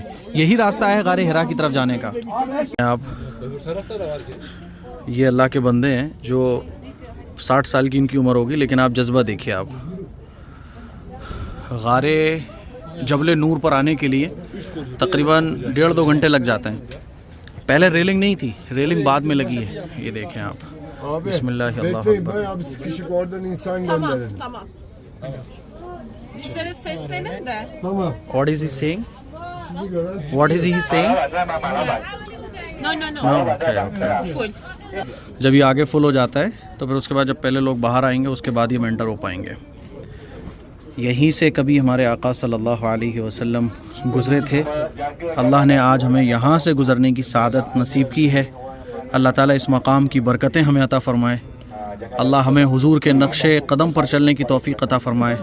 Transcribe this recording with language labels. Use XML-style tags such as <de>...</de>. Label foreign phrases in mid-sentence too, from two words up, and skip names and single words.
<hi>यही रास्ता है गारे हिरा की तरफ जाने का। आप ये अल्लाह के बंदे हैं जो 60 साल की इनकी उम्र होगी, लेकिन आप जज्बा देखिए आप। गारे जबल नूर पर आने के लिए तकरीबन 1.5-2 घंटे लग जाते हैं। पहले रेलिंग नहीं थी, रेलिंग बाद में लगी है। ये देखें आप।</hi> <ar>بسم الله الله أكبر.</ar> <tr>Bayağı bir sıkışık, oradan insan gönderelim. Tamam. Bizlere seslenin de. Tamam.</tr> <en>What is he saying? What is he saying? No. Okay. Full.</en> <hi>जब ये आगे फुल हो जाता है तो फिर उसके बाद जब पहले लोग बाहर आएंगे उसके बाद ये एंटर हो पाएंगे। यहीं से कभी हमारे आका</hi> <ar>صلى الله عليه وسلم</ar> <hi>गुज़रे थे। अल्लाह ने आज हमें यहाँ से गुज़रने की सआदत नसीब की है। अल्लाह ताला इस मकाम की बरकतें हमें अता फ़रमाए। अल्लाह हमें हुजूर के नक्शे कदम पर चलने की तौफ़ीक़ अता फ़रमाए।</hi>